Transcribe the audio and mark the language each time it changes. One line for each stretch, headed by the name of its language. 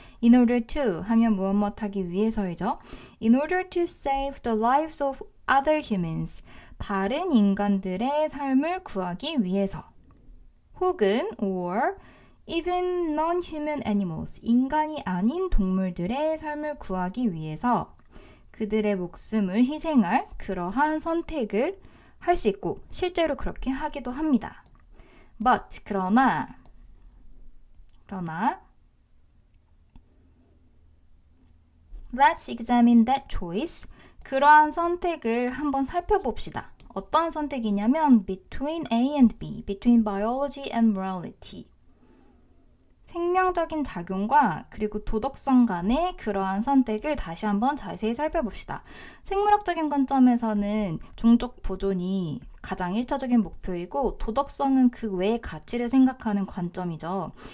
English: In order to
Korean: 하면 무엇 하기 위해서이죠.
English: In order to save the lives of other humans,
Korean: 다른 인간들의 삶을 구하기 위해서 혹은
English: or even non-human animals,
Korean: 인간이 아닌 동물들의 삶을 구하기 위해서 그들의 목숨을 희생할 그러한 선택을 할 수 있고 실제로 그렇게 하기도 합니다.
English: But
Korean: 그러나
English: Let's examine that choice.
Korean: 그러한 선택을 한번 살펴봅시다. 어떤 선택이냐면
English: between A and B, between biology and morality.
Korean: 생명적인 작용과 그리고 도덕성 간의 그러한 선택을 다시 한번 자세히 살펴봅시다. 생물학적인 관점에서는 종족 보존이 가장 1차적인 목표이고 도덕성은 그 외의 가치를 생각하는 관점이죠.